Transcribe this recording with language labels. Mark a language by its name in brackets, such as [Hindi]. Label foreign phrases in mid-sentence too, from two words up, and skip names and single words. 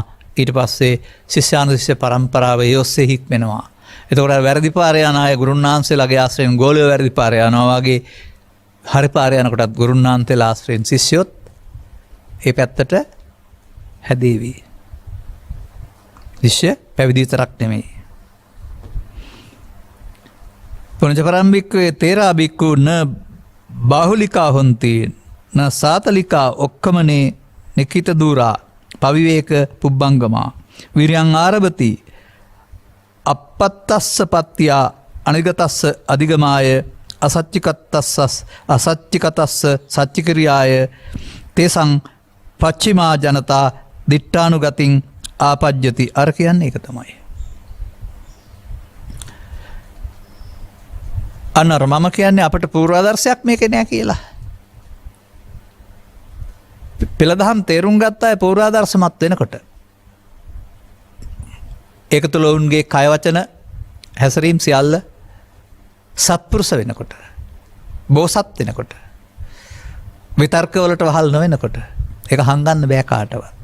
[Sinhala] ඊට පස්සේ ශිෂ්‍යානුශිෂ්‍ය පරම්පරාව ඒ ඔස්සේ හික්මෙනවා. එතකොට වැරදි පාරේ යන අය ගුරුන් වහන්සේලාගේ ආශ්‍රයෙන් ගෝලියෝ වැරදි පාරේ යනවා වගේ හරි පාරේ යනකොටත් ගුරුන් වහන්සේලා ආශ්‍රයෙන් ශිෂ්‍යොත් ඒ පැත්තට හැදේවි. ශිෂ්‍ය පැවිදි විතරක් නෙමෙයි. [Pali] පුනච පරම්භික්කවේ තේරා බික්කු න බාහුලිකා හොන්ති න සාතලිකා ඔක්කමනේ නිකිත දූරා පවිවේක පුබ්බංගමා විරියං ආරභති අපත්තස්ස පත්තියා අනිගතස්ස අධිගමාය අසච්චිකතස්ස සච්චිකිරියාය තේසං පච්චිමා ජනතා දිට්ඨානුගතින් ආපජ්ජති. [Sinhala] අර කියන්නේ ඒක තමයි. අන්නර මම කියන්නේ අපට පූර්වාදර්ශයක් මේක නෑ කියලා. පෙළදහම් තේරුම් ගත්ත අය පූර්වාදර්ශමත් වෙනකොට ඒක තුළ ඔවුන්ගේ කය වචන හැසිරීම් සියල්ල සත්පුරුෂ වෙනකොට බෝසත් වෙනකොට විතර්කවලට වහල් නොවෙනකොට ඒක හංගන්න බෑ කාටවත්.